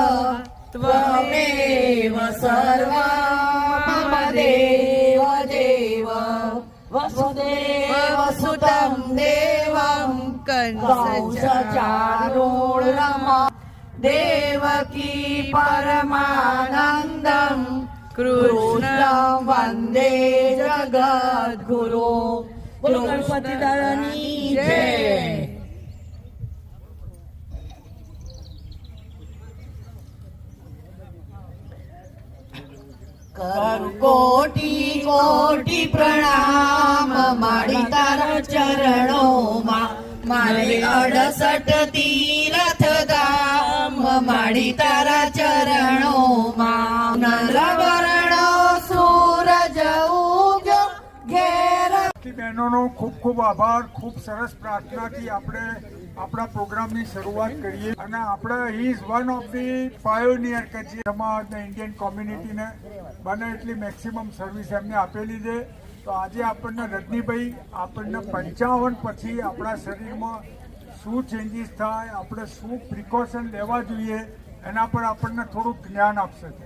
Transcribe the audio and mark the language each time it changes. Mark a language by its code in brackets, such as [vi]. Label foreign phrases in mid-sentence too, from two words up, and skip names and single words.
[sa] त्वमेव सर्वं मम देव देव वसुदेव सुतं देवं कंसचारूढम् देवकी परमानन्दं कृष्णं वन्दे जगद्गुरु। [gu] બોલો ગણપતિ દાદાની જય। કરું કોટિ કોટિ પ્રણામ માડી તારા ચરણો માં મારે 68 તીરથ ધામ માડી તારા ચરણો માં નરવર્ણ સૂરજ ઉગ્યો ઘેર। બહેનોનો ખૂબ ખૂબ આભાર. ખૂબ સરસ પ્રાર્થનાથી આપણે આપણા પ્રોગ્રામની શરૂઆત કરીએ અને આપણે [en] he is one of the pioneer [gu] કે જે સમાજને ઇન્ડિયન કોમ્યુનિટીને બને એટલી [en] maximum service [gu] એમને આપેલી છે. તો આજે આપણને રજનીભાઈ આપણને 55 પછી આપણા શરીરમાં શું ચેન્જીસ થાય, આપણે શું પ્રિકોશન લેવા જોઈએ એના પર આપણને થોડુંક જ્ઞાન આપશે.